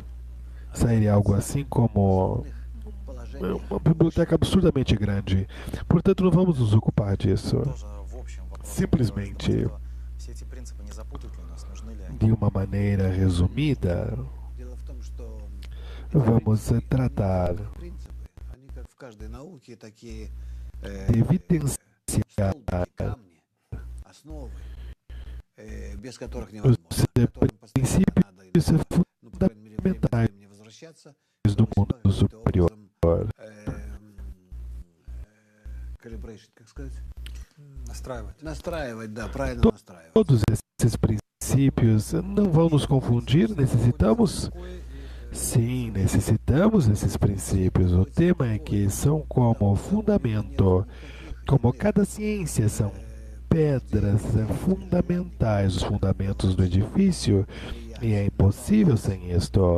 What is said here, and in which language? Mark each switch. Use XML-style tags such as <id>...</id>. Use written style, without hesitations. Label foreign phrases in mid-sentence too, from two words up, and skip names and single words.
<pt>Sairia algo assim como uma biblioteca absurdamente grande. Portanto, não vamos nos ocupar disso. Simplesmente, de uma maneira resumida, vamos tratar</pt> <ru>принципы, они как в каждой науке такие</ru> <pt>de evidenciar</pt> <ru>столбики, камни, основы, без которых</ru> <pt>os</pt> <ru>невозможно, к которым постоянно надо иногда, ну, по крайней мере, время от</ru> <pt>fundamentais</pt> <ru>времени возвращаться,</ru> <pt>do</pt> <ru>чтобы</ru> <pt>mundo</pt> <ru>каким-то</ru> <pt>superior.</pt> <ru>образом calibration, как сказать? Настраивать. Настраивать, да, правильно</ru> <pt>To-</pt> <ru>настраивать.</ru> <pt>Todos esses princípios não vão nos confundir? Necessitamos? Sim, necessitamos esses princípios. O tema é que são como fundamento, como cada ciência são pedras fundamentais, os fundamentos do edifício, e é impossível sem isto.</pt>